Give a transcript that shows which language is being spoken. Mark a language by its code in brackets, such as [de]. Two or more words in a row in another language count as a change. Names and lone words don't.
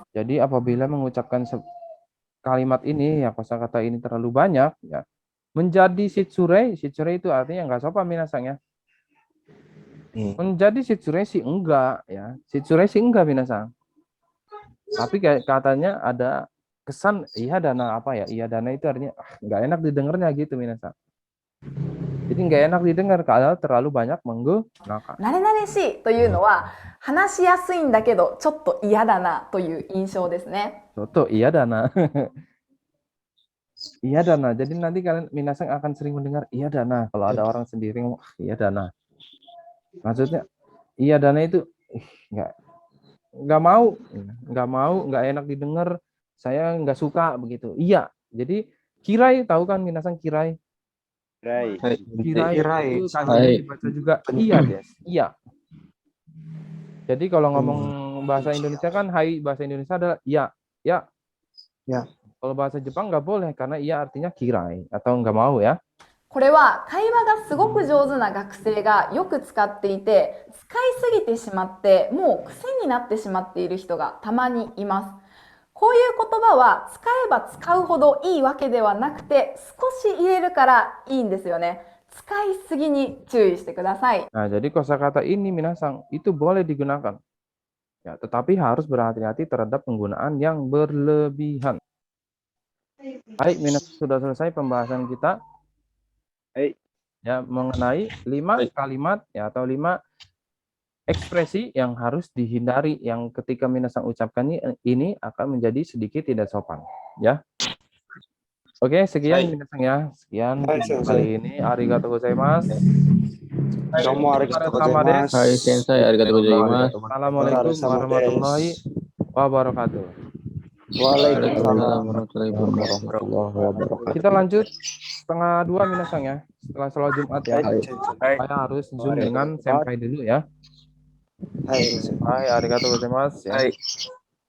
[id] Jadi apabila mengucapkan kalimat ini ya, kosakata ini terlalu banyak ya, menjadi shitsurei itu artinya nggak sopan minasang ya. Menjadi shitsurei sih enggak ya, shitsurei sih enggak minasang. Tapi kayak katanya ada kesan [ja] いやだな [id] apa ya, [ja] いやだな [id] itu artinya nggak enak didengarnya gitu minasang. Jadi nggak enak didengar kalau terlalu banyak menggunakan. [ja] 慣れ慣れしいというのは話しやすいんだけどちょっと嫌だなという印象ですね。とと いやだな。いやだな. [id] Jadi nanti kalian minasang akan sering mendengar [ja] いやだな [id] kalau ada orang sendiri ngomong [ja] いやだな. [id] Maksudnya [ja] いやだな [id] itu nggak mau, nggak enak didengar, saya nggak suka begitu. Iya. Jadi kirai, tahu kan minasang kirai? Kirai itu kanjinya dibaca juga iya, guys. Iya. Jadi kalau ngomong bahasa Indonesia kan hai, bahasa Indonesia adalah iya, ya. Kalau bahasa Jepang nggak boleh karena iya artinya kirai atau nggak mau ya. [ja] これは会話がすごく上手な学生がよく使っていて使いすぎてしまってもう癖になってしまっている人がたまにいます。こういう言葉は使えば使うほどいいわけではなくて少し入れるからいいんですよね。使いすぎに注意してください。 [id] Nah, jadi kosakata ini minasang itu boleh digunakan. Ya, tetapi harus berhati-hati terhadap penggunaan yang berlebihan. Baik, minasang sudah selesai pembahasan kita. Ya, mengenai 5 kalimat ya atau 5 ekspresi yang harus dihindari yang ketika minasang ucapkan ini akan menjadi sedikit tidak sopan ya. Oke, sekian minasang ya. Sekian kali ini. [ja] ありがとうございます. はい先生、ありがとうございます. [ar] السلام عليكم ورحمة الله وبركاته. وعليكم السلام ورحمة الله وبركاته. [id] Kita lanjut setengah 2 minasang ya. Setelah sholat Jumat ya. Saya harus zoom dengan senpai dulu ya. [ja] Hai, ありがとうございます ya.